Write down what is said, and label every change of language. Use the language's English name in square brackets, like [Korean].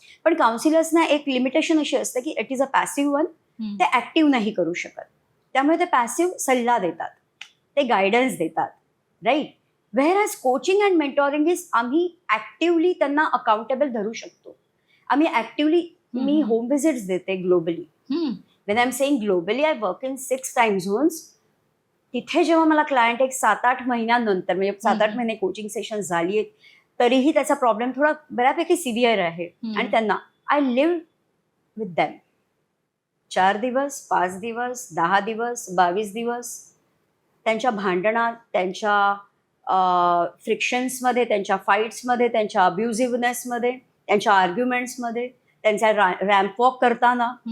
[Marathi] पण काउन्सिलर्सना एक लिमिटेशन अशी असते की [English] It is a passive one. [Marathi] ते ऍक्टिव्ह नाही करू शकत. त्यामुळे ते पॅसिव्ह सल्ला देतात, ते गायडन्स देतात, right. [English] whereas coaching and mentoring is [Marathi] आम्ही ऍक्टिव्हली त्यांना अकाउंटेबल धरू शकतो. आम्ही ऍक्टिव्हली मी होम व्हिजिट्स देते globally. [English] When I am saying globally, I work in 6 time zones. [Marathi] तिथे जेव्हा मला क्लायंट एक 7-8 महिन्यानंतर म्हणजे 7-8 महिने कोचिंग सेशन झाली आहेत तरीही त्याचा प्रॉब्लेम थोडा बऱ्यापैकी सिव्हिअर आहे आणि त्यांना [English] I live with them [Marathi] 4 दिवस, 5 दिवस, 10 दिवस, 22 दिवस त्यांच्या भांडणात, त्यांच्या फ्रिक्शन्समध्ये, त्यांच्या फाईट्समध्ये, त्यांच्या अब्युझिव्हनेसमध्ये, त्यांच्या आर्ग्युमेंट्समध्ये, त्यांचा रॅम्प वॉक करताना.